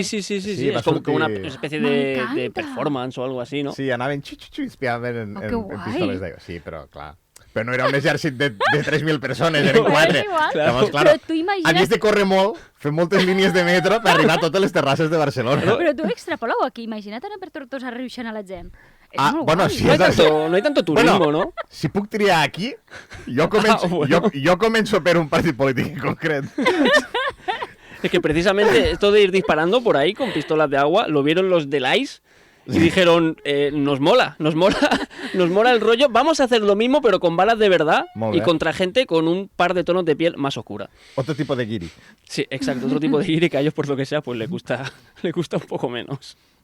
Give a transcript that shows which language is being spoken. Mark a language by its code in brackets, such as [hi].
[es] Es como una especie de performance o algo así, ¿no? [ca] Sí, anaven espiaven en pistoles d'aigua. Sí, però clar. Però no era un exèrcit de 3.000 persones, eren 4. Llavors, clar, però tu imagina't... havies de córrer molt, fer moltes línies de metro per arribar a totes les terrasses de Barcelona. Però tu extrapoleu aquí, imagina't anar per Tortosa ruixant a la gent. És molt bueno, guai. sí, [es] no hay tanto turismo, ¿no? [ca] Si puc triar aquí, jo començo per un partit polític en concret. [es] Es que precisamente esto de ir disparando por ahí con pistolas de agua, lo vieron los del ICE y dijeron, nos mola el rollo, vamos a hacer lo mismo pero con balas de verdad y contra gente con un par de tonos de piel más oscura. Otro tipo de guiri. Sí, exacto, otro tipo de guiri que a ellos por lo que sea pues le gusta un poco menos.